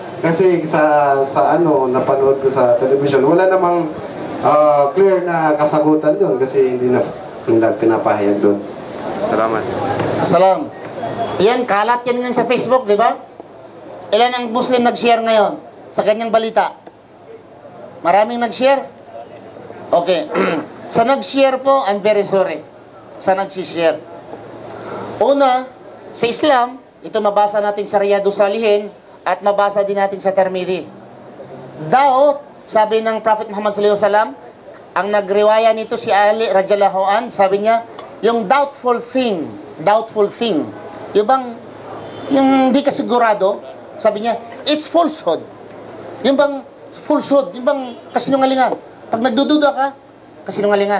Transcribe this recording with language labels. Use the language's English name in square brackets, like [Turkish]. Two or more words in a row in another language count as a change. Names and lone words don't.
[Filipino] Kasi sa napanood ko sa television, wala namang clear na kasagutan doon kasi hindi na pinapahayag doon. Salamat. Salam. Yan, kalat yan ngayon sa Facebook, di ba? Ilan ang Muslim nag-share ngayon sa ganyang balita? Maraming nag-share? Okay. Sa nag-share po, [English] I'm very sorry. [Filipino] Sa nag-share. Una, sa Islam, ito mabasa natin sa Riyadus Salihin at mabasa din natin sa Tirmidhi. Daw, sabi ng Prophet Muhammad [Arabic] صلى الله عليه وسلم, [Filipino] ang nagriwaya nito si Ali [Arabic] رضي الله عن, [Filipino] sabi niya, yung [English] doubtful thing, [Filipino] yung di kasigurado, sabi niya, [English] it's falsehood. [Filipino] Yung bang falsehood, yung bang kasinungalingan. Pag nagdududa ka, kasinungalingan.